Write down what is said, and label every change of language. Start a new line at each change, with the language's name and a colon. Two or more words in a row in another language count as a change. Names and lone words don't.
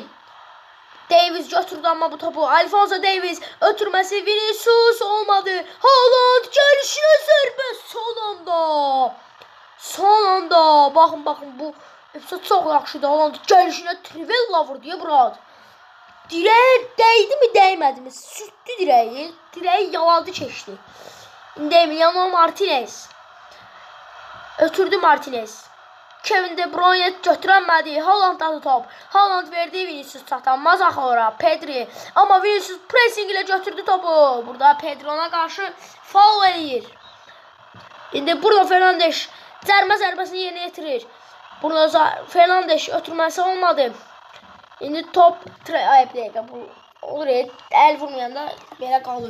Azerbaijani: Davies götürdü amma bu topu. Alphonso Davies ötürməsi Vinicius olmadı. Haaland gəlişinə zərbə son anda. Baxın bu epizod çox yaxşıdır. Haaland gəlişinə Trivella vurdu Murad.
Turkish: Direğe değdi mi değmedi mi?
Azerbaijani: Sürttü direği. Direği yaladı keçdi. İndi Emiliano Martinez. Ötürdü Martinez. Kevin De Bruyne götürəmədi. Haaland'dadı top. Haaland verdi Vinicius çatanmaz axı ora. Pedri. Amma Vinicius pressing ilə götürdü topu. Burada Pedri ona qarşı faul eləyir. İndi Bruno Fernandes cərmə zərbəsini yerinə yetirir. Bruno Fernandes ötürməsi olmadı. İndi top bir dəqiqə bu olur əl vurmayanda belə qalır.